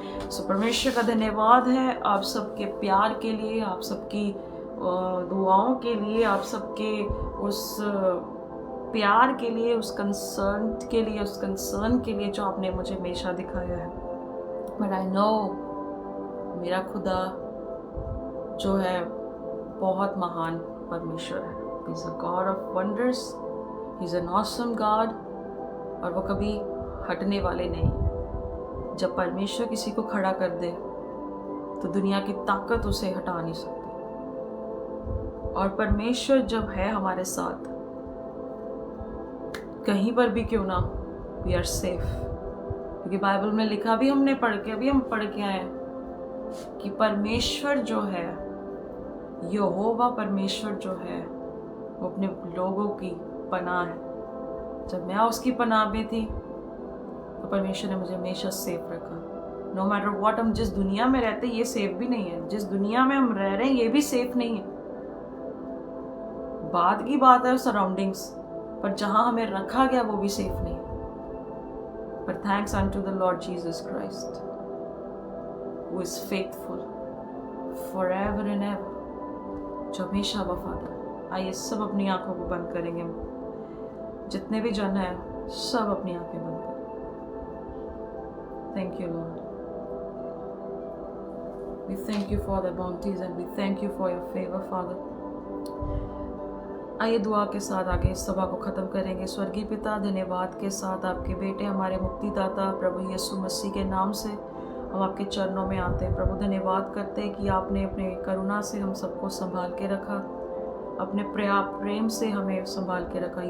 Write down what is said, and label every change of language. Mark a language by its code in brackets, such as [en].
[hi] सो परमेश्वर का धन्यवाद है आप सबके प्यार के लिए, आप सबकी दुआओं के लिए, आप सबके उस प्यार के लिए, उस कंसर्न के लिए जो आपने मुझे हमेशा दिखाया है। [en] but I know [hi] मेरा खुदा जो है बहुत महान परमेश्वर है। [en] He is a God of wonders, He is an awesome God, [hi] और वो कभी हटने वाले नहीं। जब परमेश्वर किसी को खड़ा कर दे तो दुनिया की ताकत उसे हटा नहीं सकती। और परमेश्वर जब है हमारे साथ, कहीं पर भी क्यों ना, [en] We are safe. [hi] क्योंकि बाइबल में लिखा भी हमने अभी हम पढ़ के आए कि परमेश्वर जो है, यहोवा परमेश्वर जो है, वो अपने लोगों की पनाह है। जब मैं उसकी पनाह में थी तो परमेश्वर ने मुझे हमेशा सेफ रखा। [en] no matter what, [hi] हम जिस दुनिया में रहते ये सेफ भी नहीं है, जिस दुनिया में हम रह रहे हैं ये भी सेफ नहीं है। बाद की बात है सराउंडिंग्स, पर जहां हमें रखा गया वो भी सेफ नहीं है। [en] पर thanks unto the Lord Jesus Christ who is faithful forever and ever, [hi] जो हमेशा वफादार। आइए सब अपनी आंखों को बंद करेंगे, जितने भी जन है सब अपनी आंखें बंद करें। [en] Thank you Lord, we thank you for the bounties and we thank you for your favor Father। [hi] आइए दुआ के साथ आगे इस सभा को ख़त्म करेंगे। स्वर्गीय पिता, धन्यवाद के साथ आपके बेटे हमारे मुक्तिदाता प्रभु यीशु मसीह के नाम से हम आपके चरणों में आते हैं। प्रभु धन्यवाद करते हैं कि आपने अपने करुणा से हम सबको संभाल के रखा, अपने प्रेम से हमें संभाल के रखा।